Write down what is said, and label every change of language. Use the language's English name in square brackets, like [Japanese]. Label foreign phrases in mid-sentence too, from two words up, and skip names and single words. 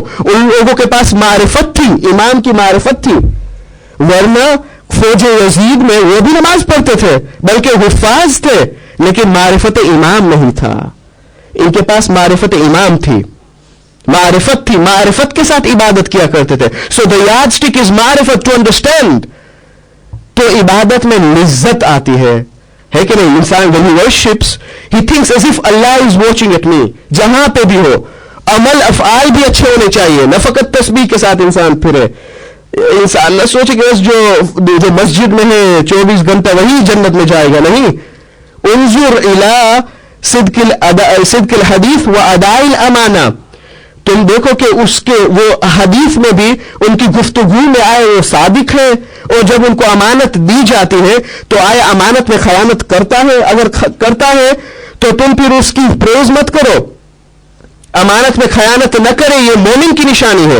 [Urdu] ان لوگوں کے پاس معرفت تھی, امام کی معرفت تھی, ورنہ فوج یزید میں وہ بھی نماز پڑھتے تھے بلکہ حفاظ تھے, لیکن معرفت امام نہیں تھا. ان کے پاس معرفت امام تھی, معرفت تھی, معرفت کے ساتھ عبادت کیا کرتے تھے. [English] سو the yardstick is معرفت, to understand. [Urdu] تو عبادت میں لذت آتی ہے کہ نہیں. [English] انسان when he worships he thinks as if Allah is watching at me. [Urdu] جہاں پہ بھی ہو, عمل افعال بھی اچھے ہونے چاہیے, نہ فقط تسبیح کے ساتھ انسان پھرے. انسان نہ سوچے کہ بس جو مسجد میں ہے 24 گھنٹہ وہی جنت میں جائے گا, نہیں. [Arabic] انظر الی صدق الحدیث و اداء الامانہ. [Urdu] تم دیکھو کہ اس کے وہ حدیث میں بھی ان کی گفتگو میں آئے وہ صادق ہے, اور جب ان کو امانت دی جاتی ہے تو آیا امانت میں خیانت کرتا ہے؟ اگر کرتا ہے تو تم پھر اس کی پریز مت کرو. امانت میں خیانت نہ کرے, یہ مومن کی نشانی ہے.